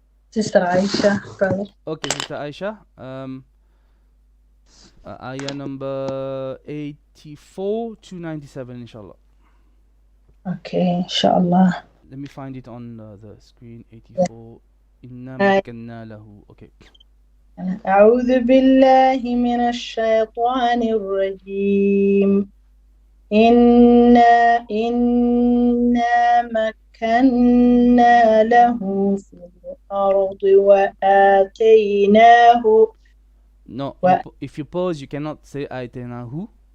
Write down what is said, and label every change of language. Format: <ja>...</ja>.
<en>Sister Aisha, brother. Okay, Sister Aisha. Ayah number 84 to 97, inshallah. Okay, inshallah. Let me find it on the screen. 84.</en> <ar>Inna makkanna lahu.</ar> <en>Okay.</en> <ar>أعوذ بالله من الشيطان الرجيم. إنا مكنا له في الأرض وآتيناه.</ar> <en>No, if you pause, you cannot say آتيناه.</en>